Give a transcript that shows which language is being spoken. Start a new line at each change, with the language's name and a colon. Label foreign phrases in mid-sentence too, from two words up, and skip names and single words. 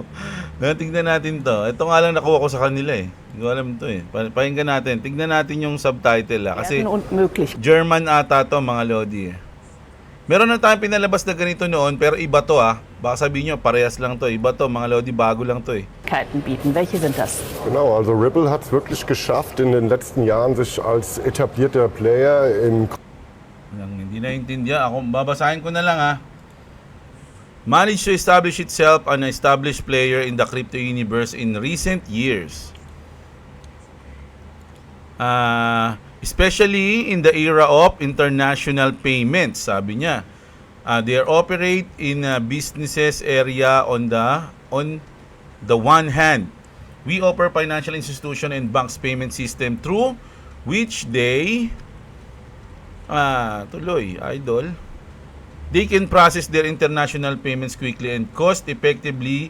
Filipino: Tingnan natin to. Ito nga lang nakuha ko sa kanila Hindi ko alam to Pakinggan natin. Tignan natin yung subtitle Kasi German ata to, mga lodi Meron na tayong pinalabas na ganito noon, pero iba to Baka sabihin nyo, parehas lang to. Iba to, mga Lodi, bago lang to eh.
German: Bieten. Welche sind das? Genau, also Ripple hat es wirklich geschafft, in den letzten Jahren sich als etablierter Player im
Filipino: Hindi naintindihan. Ako, babasahin ko na lang ha.
English: Managed to establish itself an established player in the crypto universe in recent years. Especially in the era of international payments,
Filipino: sabi niya.
English: They operate in businesses area on the one hand. We offer financial institution and banks payment system through which they idol. They can process their international payments quickly and cost effectively.